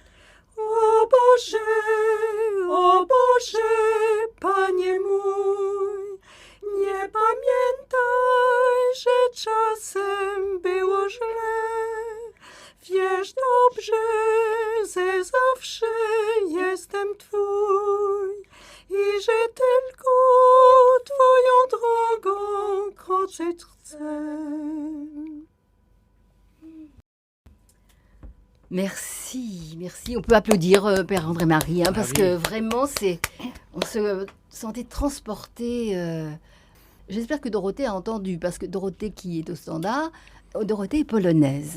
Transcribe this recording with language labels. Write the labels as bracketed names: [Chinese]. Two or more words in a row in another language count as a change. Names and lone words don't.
[Polish] O Boże, Panie mój, nie pamiętaj, że czasem było źle. Wiesz dobrze, że zawsze jestem Twój i że tylko Twoją drogą kroczyć chcę. [French] Merci, merci. On peut applaudir Père André-Marie, hein, parce oui. que vraiment, on se sentait transporté. J'espère que Dorothée a entendu, parce que Dorothée qui est au standard, Dorothée est polonaise